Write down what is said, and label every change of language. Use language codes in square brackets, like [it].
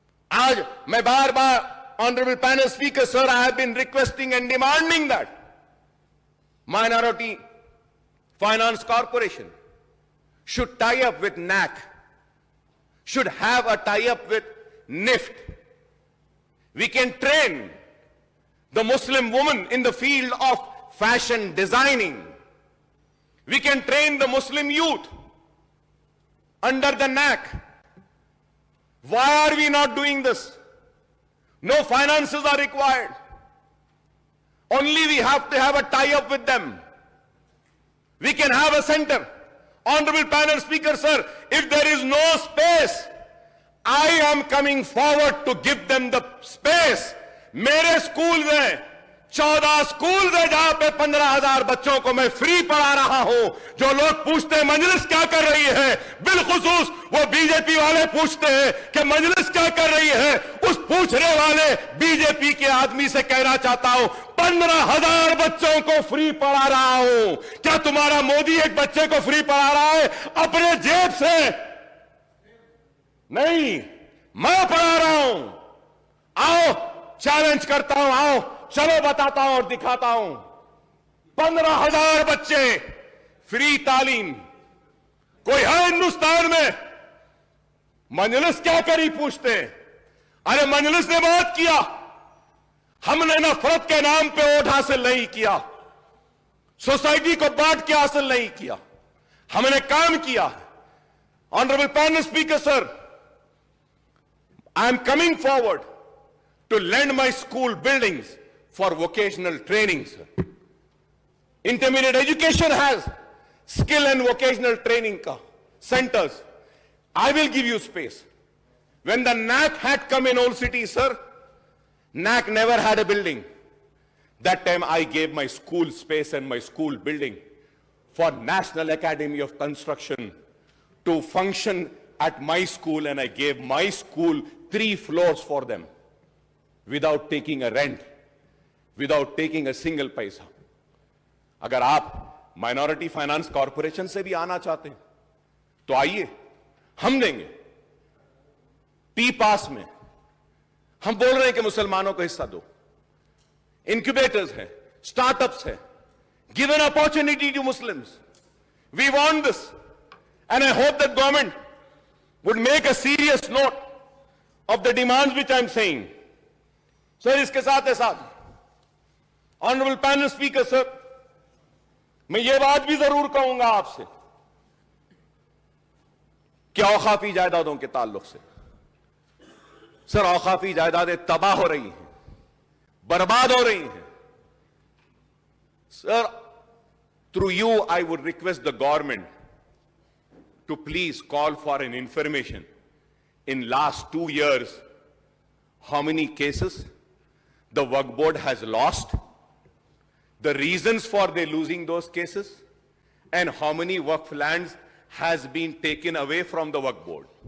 [hi] आज मैं बार बार [en] Honourable panel speaker sir, I have been requesting and demanding that minority finance corporation should tie up with NAC, should have a tie up with NIFT. We can train the Muslim woman in the field of fashion designing. We can train the Muslim youth under the knack. Why are we not doing this? No finances are required. Only we have to have a tie-up with them. We can have a center. Honorable panel speaker, sir, if there is no space, I am coming forward to give them the space. [hi] मेरे school में 14 school है जहां पे 15,000 बच्चों को मैं free पढ़ा रहा हूं। जो लोग पूछते हैं मजलिस क्या कर रही है, बिलखुसूस वो बीजेपी वाले पूछते हैं कि मजलिस क्या कर रही है। उस पूछने वाले बीजेपी के आदमी से कहना चाहता हूं, 15,000 बच्चों को फ्री पढ़ा रहा हूं। क्या तुम्हारा मोदी एक बच्चे को फ्री पढ़ा रहा है अपने जेब से? नहीं, मैं पढ़ा रहा हूं। आओ, चैलेंज करता हूं, आओ चलो बताता हूं और दिखाता हूं। 15,000 बच्चे फ्री तालीम। कोई है हिंदुस्तान में? मजलिस क्या करी पूछते हैं। अरे मजलिस ने बात किया, हमने नफरत के नाम पे वोट हासिल नहीं किया, सोसाइटी को बांट के हासिल नहीं किया, हमने काम किया। [en] Honourable panel speaker sir, I am coming forward to lend my school buildings for vocational training, sir. Intermediate education has skill and vocational training centers. I will give you space. When the NAC had come in Old City, sir, NAC never had a building. That time I gave my school space and my school building for National Academy of Construction to function at my school, and I gave my school 3 floors for them without taking a rent, without taking a single paisa. [hi] अगर आप minority finance corporation से भी आना चाहते हैं तो आइए, हम देंगे। टी पास में हम बोल रहे हैं कि मुसलमानों को हिस्सा दो। [en] Incubators हैं, startups हैं, give an opportunity to Muslims. We want this and I hope that government would make a serious note of the demands which I am saying. [hi] Sir, इसके साथ साथ ऑनरेबल पैनल स्पीकर सर, मैं ये बात भी जरूर कहूंगा आपसे कि औकाफी जायदादों के ताल्लुक से, सर औकाफी जायदादें तबाह हो रही हैं, बर्बाद हो रही हैं। [en] सर, through you I would request the government to please call for an information in last 2 years how many cases the Waqf board has lost, the reasons for they losing those cases, and how many Waqf lands has been taken away from the Waqf board.